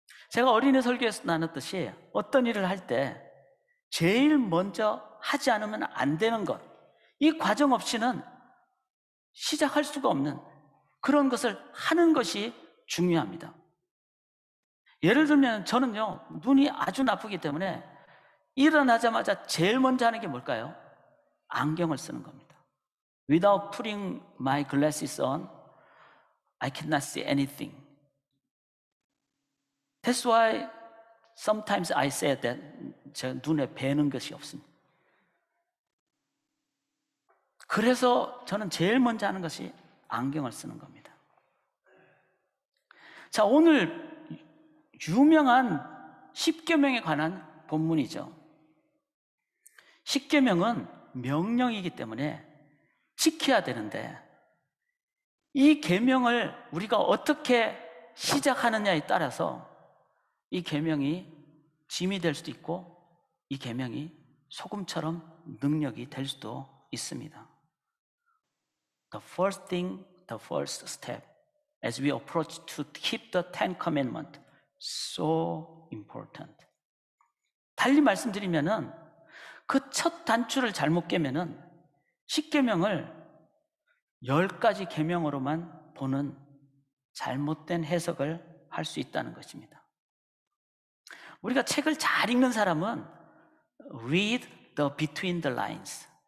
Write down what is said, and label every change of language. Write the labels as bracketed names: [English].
[Korean] 제가 어린이 설교에서 나눴듯이 어떤 일을 할 때 제일 먼저 하지 않으면 안 되는 것, 이 과정 없이는 시작할 수가 없는 그런 것을 하는 것이 중요합니다. 예를 들면 저는요, 눈이 아주 나쁘기 때문에 일어나자마자 제일 먼저 하는 게 뭘까요? 안경을 쓰는 겁니다. [English] Without putting my glasses on, I cannot see anything. That's why sometimes I say that [Korean] 제 눈에 뵈는 것이 없습니다. 그래서 저는 제일 먼저 하는 것이 안경을 쓰는 겁니다. 자, 오늘 유명한 10계명에 관한 본문이죠. 10계명은 명령이기 때문에 지켜야 되는데 이 계명을 우리가 어떻게 시작하느냐에 따라서 이 계명이 짐이 될 수도 있고 이 계명이 소금처럼 능력이 될 수도 있습니다. [English] The first thing, the first step as we approach to keep the Ten Commandments, so important. [Korean] 달리 말씀드리면은 그 첫 단추를 잘못 깨면은 10계명을 10가지 계명으로만 보는 잘못된 해석을 할 수 있다는 것입니다. 우리가 책을 잘 읽는 사람은 [English] read the between the lines.